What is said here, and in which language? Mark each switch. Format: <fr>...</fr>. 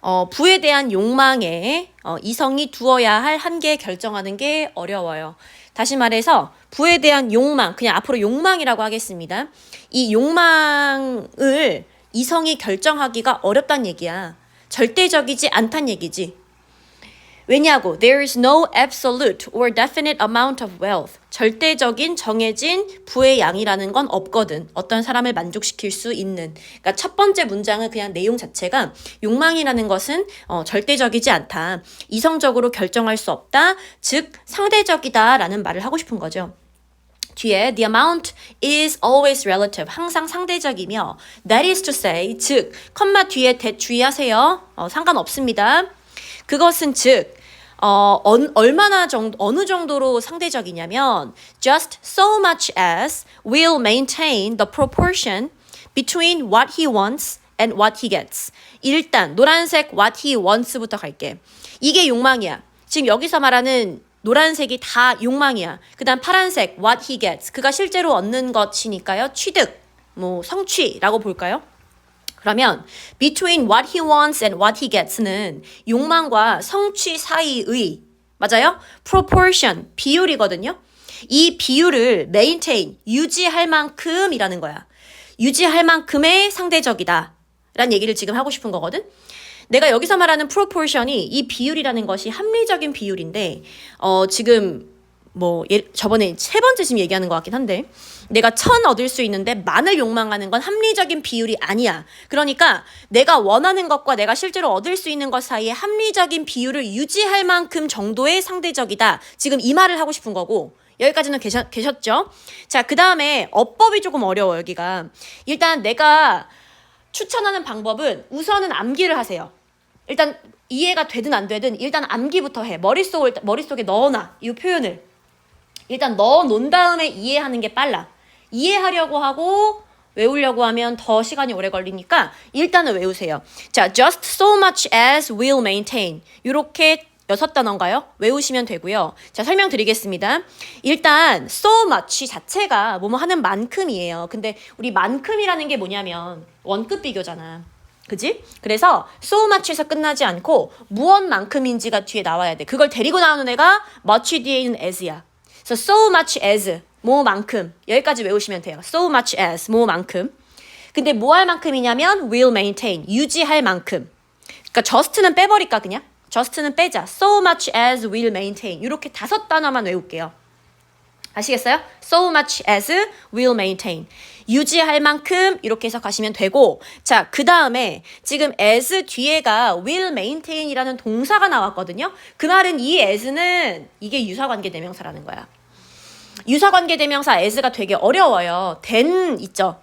<ko>부에 대한 욕망에 이성이 두어야 할 한계 결정하는 게 어려워요. 다시 말해서 부에 대한 욕망, 그냥 앞으로 욕망이라고 하겠습니다. 이 욕망을 이성이 결정하기가 어렵다는 얘기야. 절대적이지 않다는 얘기지. 왜냐고?</ko> <en>There is no absolute or definite amount of wealth.</en> <ko>절대적인 정해진 부의 양이라는 건 없거든. 어떤 사람을 만족시킬 수 있는. 그러니까 첫 번째 문장은 그냥 내용 자체가 욕망이라는 것은 절대적이지 않다. 이성적으로 결정할 수 없다. 즉 상대적이다라는 말을 하고 싶은 거죠. 뒤에</ko> <en>the amount is always relative.</en> <ko>항상 상대적이며</ko> <en>that is to say,</en> <ko>즉 컴마 뒤에 주의하세요. 상관없습니다. 그것은 즉 어느 정도로 상대적이냐면</ko> <en>just so much as will maintain the proportion between what he wants and what he gets.</en> <ko>일단 노란색</ko> <en>what he wants</en> <ko>부터 갈게. 이게 욕망이야. 지금 여기서 말하는 노란색이 다 욕망이야. 그 다음 파란색</ko> <en>what he gets.</en> <ko>그가 실제로 얻는 것이니까요. 취득, 성취라고 볼까요? 그러면</ko> <en>between what he wants and what he gets는</en> <ko>욕망과 성취 사이의, 맞아요? proportion, 비율이거든요. 이 비율을 maintain, 유지할 만큼이라는 거야. 유지할 만큼의 상대적이다 라는 얘기를 지금 하고 싶은 거거든. 내가 여기서 말하는 proportion이 이 비율이라는 것이 합리적인 비율인데 지금 저번에 세 번째 지금 얘기하는 것 같긴 한데 내가 1000 얻을 수 있는데 만을 욕망하는 건 합리적인 비율이 아니야. 그러니까 내가 원하는 것과 내가 실제로 얻을 수 있는 것 사이에 합리적인 비율을 유지할 만큼 정도의 상대적이다. 지금 이 말을 하고 싶은 거고 여기까지는 계셨죠? 자, 그 다음에 어법이 조금 어려워 여기가. 일단 내가 추천하는 방법은 우선은 암기를 하세요. 일단 이해가 되든 안 되든 일단 암기부터 해. 머릿속에 넣어놔. 이 표현을. 일단 넣어놓은 다음에 이해하는 게 빨라. 이해하려고 하고 외우려고 하면 더 시간이 오래 걸리니까 일단은 외우세요.</ko> <en>자, just so much as will maintain.</en> <ko>이렇게 6단어인가요? 외우시면 되고요. 자, 설명드리겠습니다. 일단 so much 자체가 뭐뭐 하는 만큼이에요. 근데 우리 만큼이라는 게 뭐냐면 원급 비교잖아. 그지? 그래서 so much에서 끝나지 않고 무엇만큼인지가 뒤에 나와야 돼. 그걸 데리고 나오는 애가 much 뒤에 있는 as야.</ko> <en>So much as,</en> <ko>뭐만큼. 여기까지 외우시면 돼요.</ko> <en>So much as,</en> <ko>뭐만큼. 근데 뭐 할 만큼이냐면</ko> <en>will maintain,</en> <ko>유지할 만큼. 그러니까 just는 빼버릴까 그냥? just는 빼자.</ko> <en>So much as will maintain.</en> <ko>이렇게 5단어만 외울게요. 아시겠어요?</ko> <en>So much as will maintain.</en> <ko>유지할 만큼 이렇게 해석하시면 되고, 자, 그 다음에 지금 as 뒤에가</ko> <en>will maintain</en> <ko>이라는 동사가 나왔거든요. 그 말은 이 as는 이게 유사관계대명사라는 거야. 유사관계대명사 as가 되게 어려워요. then 있죠.</ko>